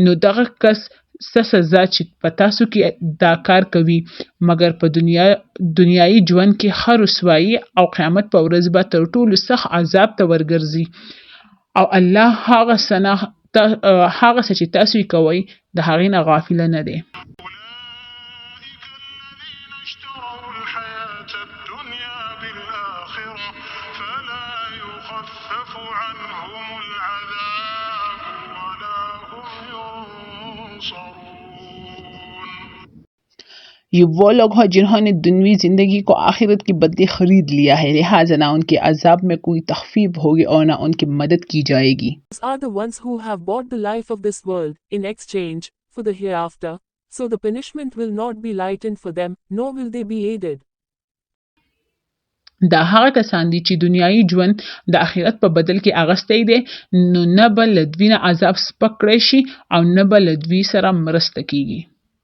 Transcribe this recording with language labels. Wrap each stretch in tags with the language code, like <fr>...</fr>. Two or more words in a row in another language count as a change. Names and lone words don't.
<ps>نو دغه کس څه سزا چې په تاسو کې دا کار کوي، مګر په دنیایي ژوند کې ښه رسوایي او قیامت په ورځ به تر ټولو سخت عذاب ته ورګرځي. او الله هغه څه چې تاسو یې کوئ د هغې نه غافله نه دی.</ps> <ar>أولئك الذين اشتروا الحياة الدنيا بالآخرة فلا يخفف عنهم العذاب ولا هم ينصرون.</ar> <ur>یہ وہ لوگ ہیں جنہوں نے دنیوی زندگی کو آخرت کی بدلے خرید لیا ہے، لہٰذا نہ ان کے عذاب میں کوئی تخفیف ہوگی اور نہ ان کی مدد کی جائے گی.</ur> <en>These are the ones who have bought the life of this world in exchange for the hereafter, so the punishment will not be lightened for them, nor will they be aided.</en> <ps>دا هغه کسان دي چې دنیایي ژوند د آخرت په بدل کې اغستی دی، نو نه به له دوی نه عذاب سپک کړی شي او نه به له دوی سره مرسته کیږي.</ps>